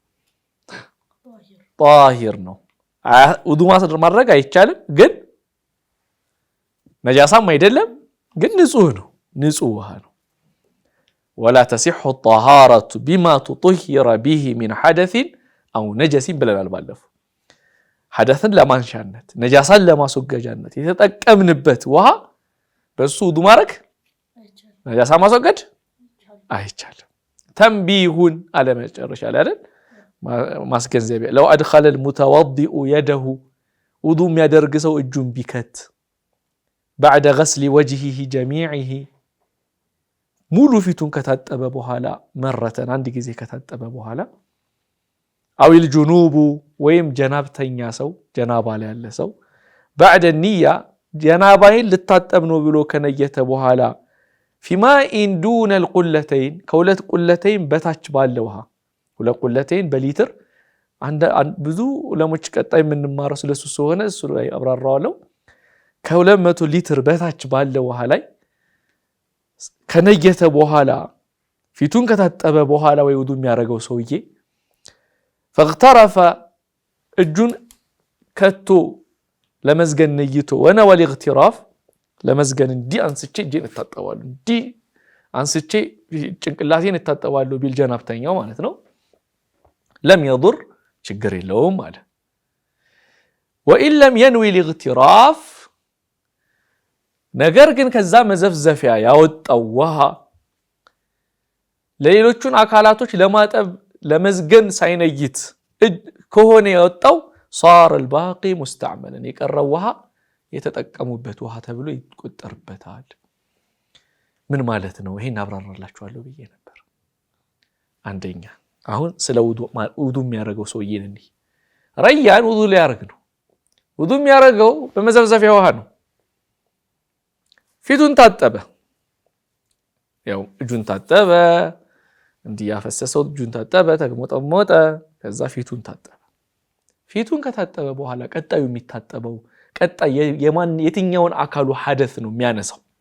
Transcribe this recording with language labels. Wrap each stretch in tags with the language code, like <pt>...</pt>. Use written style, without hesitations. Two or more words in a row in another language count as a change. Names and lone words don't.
<am>ጧሂር ነው። ውዱ ማድረግ አይቻልም፣ ግን ነጃሳም አይደለም፣ ግን ንጹህ ነው። ንጹህ ውሃ ነው።</am> <ar>ولا تصح طهارة بما طهر به من حدث أو نجس</ar> <am>ብለናል ባለፈው። ሐደስን ለማንሻነት ነጃሳን ለማስወገጃነት የተጠቀምንበት ውሃ በሱ ውዱ ማድረግ ነጃሳ ማስወገድ አይቻልም። ተንቢሁን አለመጨረሻ ላይ አይደል ማስገንዘቢያ</am> <ar>لو أدخل المتوضئ</ar> <am>يده ውዱ የሚያደርግ ሰው እጁን ቢከት</am> <ar>بعد غسل وجهه جميعه</ar> <am>ሙሉ ፊቱን ከታጠበ በኋላ መረተን አንድ ጊዜ ከታጠበ በኋላ</am> <ar>أو الجنوب</ar> <am>ወይም ጀናብተኛ ሰው ጀናባ ላይ ያለ ሰው</am> <ar>بعد النية</ar> <am>ጀናባይን ልታጠብ ነው ብሎ ከነየተ በኋላ</am> <ar>في ماء دون القلتين</ar> <am>ከሁለት ቁለተይን በታች ባለ ውሃ ሁለት ቁለተይን በሊትር ብዙ ዑለሞች ቀጣይ የምንማረው ስለሱ ሆነ እሱ ላይ አብራራዋለሁ። ከ200 ሊትር በታች ባለ ውሃ ላይ ከነየተ በኋላ ፊቱን ከታጠበ በኋላ ወይ ውዱ የሚያደርገው ሰውዬ فاغترف እጁን ከቶ ለመዝገን ነይቶ</am> <ar>ونوى الاغتراف</ar> <am>ለመዝገን እንዲ አንስቼ እጄን እታጠባለሁ እንዲ አንስቼ ጭንቅላቴን እታጠባለሁ ቢል ጀናብተኛው ማለት ነው</am> <ar>لم يضر</ar> <am>ችግር የለውም አለ።</am> <ar>وإن لم ينوي الاغتراف</ar> <am>ነገር ግን ከዛ መዘፍዘፊያ ያወጣው ውሃ ለሌሎቹን አካላቶች ለማጠብ ለመዝገን ሳይነይት ከሆነ ያወጣው</am> <ar>صار الباقي مستعملا</ar> <am>የቀረው ውሃ የተጠቀሙበት ውሃ ተብሎ ይቆጠርበታል። ምን ማለት ነው? ይሄን አብራራላችኋለሁ ብዬ ነበር። አንደኛ አሁን ስለ ውዱ የሚያደርገው ሰውዬ ነኝ ረያን ውዱ ሊያደርግ ነው። ውዱ የሚያደርገው በመዘፍዘፊያ ውሃ ነው። ፊቱን ታጠበ፣ ያው እጁን ታጠበ፣ እንዲህ ያፈሰሰው እጁን ታጠበ፣ ተግሞጠሞጠ፣ ከዛ ፊቱን ታጠበ። ፊቱን ከታጠበ በኋላ ቀጣዩ የሚታጠበው ቀጣይ የትኛውን አካሉ ሐደስ ነው የሚያነሳው?</am>